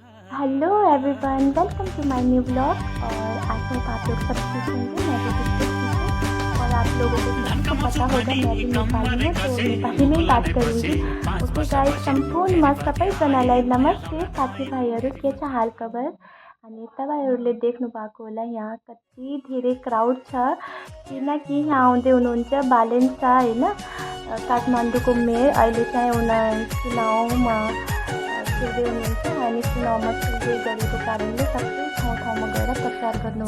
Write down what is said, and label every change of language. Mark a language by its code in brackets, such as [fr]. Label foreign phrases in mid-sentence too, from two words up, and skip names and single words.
[en] hello everyone, welcome to my new blog. [hi] और आज मैं आप लोग सब ठीक होंगे। मैं भी बिल्कुल ठीक हूँ और आप लोगों को सभी को पता होगा मैं भी नेपाली हूँ, तो नेपाली में बात करूँगी। [en] okay guys, [ne] सम्पूर्ण सबैजनालाई नमस्ते। साथीभाइहरू के छ हाल खबर? अनि तपाईँहरूले देख्नु भएको होला यहाँ कति धेरै क्राउड छ, किनकि यहाँ आउँदै हुनुहुन्छ बालेन शाह होइन, काठमाडौँको मेयर। अहिले चाहिँ चुनावमा खेल्दै हुनुहुन्छ अनि चुनावमा खेल्दै गरेको कारणले सबै ठाउँमा गएर प्रचार गर्नुहुन्छ।